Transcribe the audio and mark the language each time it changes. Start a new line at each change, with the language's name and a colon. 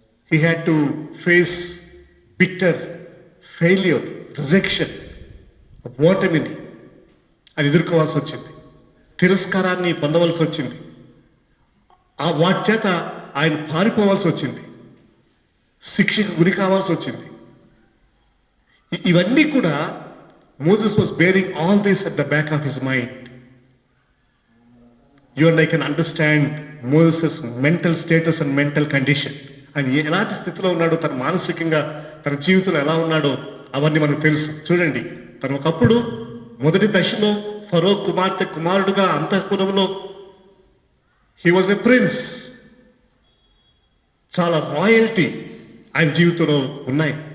English: he had to face bitter failure, rejection,
Telugu: ఓటమిని అని ఎదుర్కోవాల్సి వచ్చింది, తిరస్కారాన్ని పొందవలసి వచ్చింది, వాటి చేత ఆయన పారిపోవాల్సి వచ్చింది, శిక్షకు గురి కావాల్సి వచ్చింది. ఇవన్నీ కూడా
English: Moses was bearing all this at the back of his mind. You and I can understand Moses' mental status and mental condition.
Telugu: ఆయన ఎలాంటి స్థితిలో ఉన్నాడో, తన మానసికంగా తన జీవితంలో ఎలా ఉన్నాడో అవన్నీ మనకు తెలుసు. చూడండి, తను ఒకప్పుడు మొదటి దశలో ఫరో కుమారుడుగా అంతఃపురంలో
English: he was a prince,
Telugu: చాలా రాయల్టీ ఆయన జీవితంలో ఉన్నాయి.